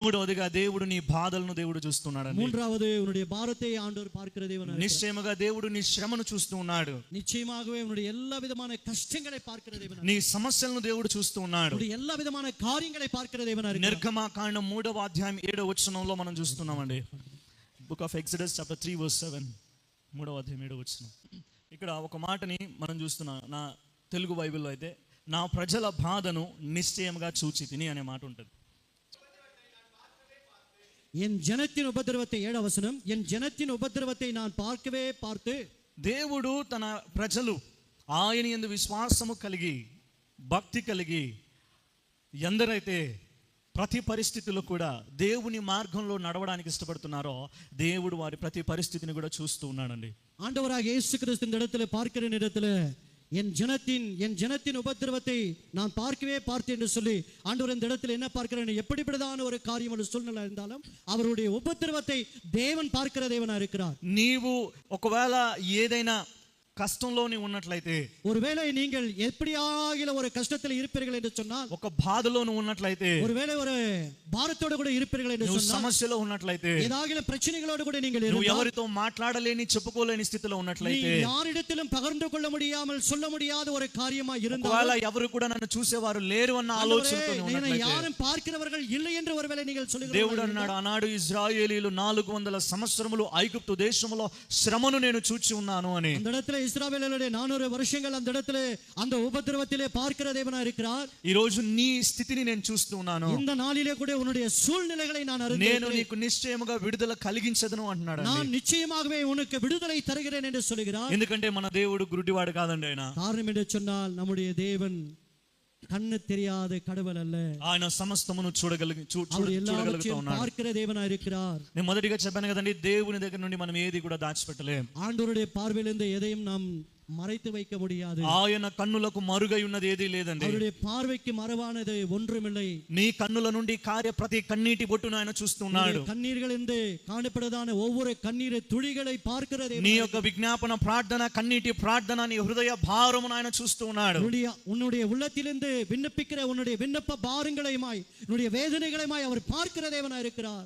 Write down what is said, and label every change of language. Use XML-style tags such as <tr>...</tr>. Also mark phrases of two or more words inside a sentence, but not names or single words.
<te>మూడవదిగా దేవుడు నీ బాధలను దేవుడు చూస్తున్నాడు.</te> <ta>மூன்றாவது உன்னுடைய பாரத்தை ஆண்டவர் பார்க்கிற தேவனாக</ta> <te>నిశ్చయముగా దేవుడు నీ శ్రమను చూస్తూ ఉన్నాడు.</te> <ta>நிச்சயமாகவே உன்னுடைய எல்லா விதமான கஷ்டங்களை பார்க்கிற தேவனாக</ta> <te>నీ సమస్యలను దేవుడు చూస్తూ ఉన్నాడు.</te> <ta>உன்னுடைய எல்லா விதமான காரியங்களை பார்க்கிற தேவனாக</ta> <te>నిర్గమకాండం 3వ అధ్యాయం 7వ వచనంలో మనం చూస్తున్నామండి.</te> <en>Book of Exodus chapter 3 verse 7,</en> <te>3వ అధ్యాయం 7వ వచనం. ఇక్కడ ఒక మాటని మనం చూస్తున్నాం. నా తెలుగు బైబిల్లో అయితే నా ప్రజల బాధను నిశ్చయముగా చూచితిని అనే మాట ఉంటుంది.</te> <ta>என் ஜனத்தின் உபத்திரவத்தை</ta> <te>7వ వచనం,</te> <ta>என் ஜனத்தின் உபத்திரவத்தை நான் பார்க்கவே பார்த்து.</ta> <te>దేవుడు తన ప్రజలు ఆయన యందు విశ్వాసము కలిగి భక్తి కలిగి ఎందరైతే ప్రతి పరిస్థితుల్లో కూడా దేవుని మార్గంలో నడవడానికి ఇష్టపడుతున్నారో దేవుడు వారి ప్రతి పరిస్థితిని కూడా చూస్తూ ఉన్నాడండి.</te> <ta>ஆண்டவராக இயேசு கிறிஸ்து இந்த இடத்துல பார்க்கிற நேரத்துல என் ஜனத்தின் உபத்திரவத்தை நான் பார்க்கவே பார்த்தேன் என்று சொல்லி ஆண்டவர் இந்த இடத்துல என்ன பார்க்கிறேன், எப்படிப்பட்டதான ஒரு காரியம் ஒரு சூழ்நிலை இருந்தாலும் அவருடைய உபத்திரவத்தை தேவன் பார்க்கிற தேவனா இருக்கிறார்.</ta> <te>నీవు ఒకవేళ ఏదైనా కష్టంలోని ఉన్నట్లయితే,</te> <ta>ஒருவேளை நீங்கள் எப்படியாகில ஒரு கஷ்டத்தில் இருப்பீர்கள் என்று சொன்னால்,</ta> <te>ఒక బాధలోను ఉన్నట్లయితే,</te> <ta>ஒருவேளை ஒரு భారతోడు కూడా இருப்பீர்கள் என்று சொன்னால்,</ta> <te>సమస్యలో ఉన్నట్లయితే,</te> <ta>ஏதாகிலும் பிரச்சனைகளோடு கூட நீங்கள்</ta> <te>నువ్వు ఎవరితో మాట్లాడలేని చెప్పుకోలేని స్థితిలో ఉన్నట్లయితే,</te> <ta>யாரிடத்திலும் பகிர்ந்து கொள்ள முடியாமல் சொல்ல முடியாத ஒரு காரியமா இருந்தால்,</ta> <te>ఒకవేళ ఎవరు కూడా నన్ను చూసేవారు లేరు అన్న ఆలోచనతో ఉన్నట్లయితే,</te> <ta>யாரும் பார்க்கிறவர்கள் இல்லை என்று ஒருவேளை நீங்கள் சொல்லுகிறீர்கள்.</ta> <te>దేవుడు అన్నాడు, ఆనాడు ఇశ్రాయేలీయులు 400 సంవత్సరములు ఐగుప్తు దేశములో శ్రమను నేను చూచి ఉన్నాను అని.</te> <ta>அந்த இடத்துல இஸ்ரவேலருடைய 400 வருஷங்கள் அந்த இடத்துல அந்த உபத்திரவத்திலே பார்க்கிற தேவனா இருக்கிறார்.</ta> <te>ఈ రోజు నీ స్థితిని నేను చూస్తూ ఉన్నాను.</te> <ta>இந்த நாளிலே கூட உன்னுடைய சூழ்நிலைகளை நான் அறிந்து</ta> <te>నేను నీకు నిశ్చయముగా విడుదల కలిగించదను అంటున్నాడు.</te> <ta>நான் நிச்சயமாகவே உனக்கு விடுதலை தருகிறேன் என்று சொல்கிறார்.</ta> <te>ఎందుకంటే మన దేవుడు గురుడివాడు కాదండి. ఆయన</te> <ta>காரணம் என்று சொன்னால் நம்முடைய தேவன் కన్ను தெரியாத கடவுள் அல்ல.</ta> <te>ఆయన సమస్తమును చూడగలుగుతూ ఉన్నాడు.</te> <ta>பார்க்கிற தேவனா இருக்கிறார்.</ta> <te>నేను మొదటిగా చెప్పాను కదండి, దేవుని దగ్గర నుండి మనం ఏది కూడా దాచిపెట్టలేం.</te> <ta>ஆண்டவருடைய பார்வையிலிருந்து எதையும் நாம் மறைத்து வைக்க முடியாது.</ta> <te>ఆయన కన్నులకు మరుగై ఉన్నది ఏదీ లేదండి.</te> <ta>அவருடைய பார்வைக்கு மறைவானது ஒன்றுமில்லை.</ta> <te>నీ కన్నుల నుండి కార్య ప్రతి కన్నీటి బొట్టును ఆయన చూస్తున్నాడు.</te> <ta>కన్నీర్களிலிருந்து காணப்படுதான ஒவ்வொரு கண்ணீர் துளிகளை பார்க்கிற தேவன்.</ta> <te>నీ యొక్క విజ్ఞాపన ప్రార్థన, కన్నీటి ప్రార్థన, నీ హృదయ భారమును ఆయన చూస్తూ ఉన్నాడు.</te> <ta>உன்னுடைய உள்ளத்திலிருந்து விண்ணப்பிக்கிற உன்னுடைய விண்ணப்ப பாரங்களையுமாய் உன்னுடைய வேதனைகளையுமாய் அவர் பார்க்கிற தேவனாய் இருக்கிறார்.</ta>